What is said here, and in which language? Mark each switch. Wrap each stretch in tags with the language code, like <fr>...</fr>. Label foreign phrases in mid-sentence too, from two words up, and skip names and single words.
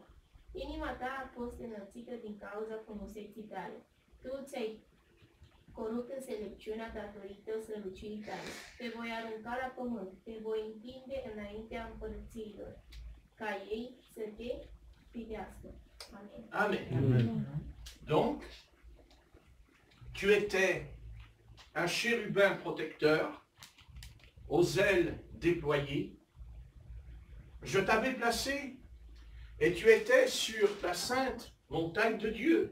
<ro>Inima ta a fost înălțită din cauza frumuseții tale. Tu ți-ai corupt înțelepciunea datorită strălucirii tale. Te voi arunca la pământ, te voi întinde înaintea împărățiilor, ca ei să te privească. Amen. Amen. Amen.</ro> <fr>Donc, tu étais un chérubin protecteur, aux ailes déployées. Je t'avais placé et tu étais sur la sainte montagne de Dieu.</fr>